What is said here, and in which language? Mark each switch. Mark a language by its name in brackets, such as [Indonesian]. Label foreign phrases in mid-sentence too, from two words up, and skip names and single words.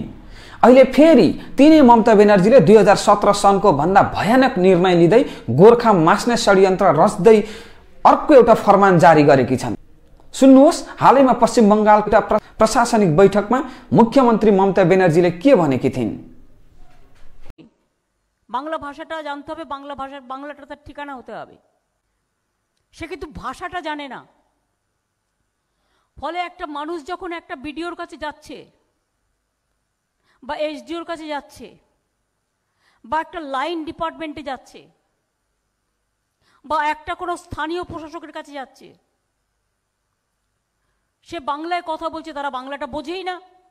[Nepali] अहिले फेरि तिनै ममता बेनर्जीले 2017 सनको भन्दा भयानक निर्णय लिँदै गोर्खा मास्ने षड्यन्त्र रच्दै अर्को एउटा फरमान जारी गरेकी छन्। सुन्नुहोस्, हालैमा पश्चिम बङ्गालको एउटा प्रशासनिक बैठकमा मुख्यमन्त्री ममता बेनर्जीले के भनेकी थिइन्? [Bangla] বাংলা ভাষাটা জানতে হবে, বাংলাটা তার ঠিকানা হতে হবে। সে কিন্তু ভাষাটা জানে না। ফলে একটা মানুষ যখন একটা বিডিওর কাছে যাচ্ছে বা এসডিওর কাছে যাচ্ছে বা একটা লাইন ডিপার্টমেন্টে যাচ্ছে বা একটা কোনো স্থানীয় প্রশাসকের কাছে যাচ্ছে, সে বাংলায় কথা বলছে, তারা বাংলাটা বোঝেই না।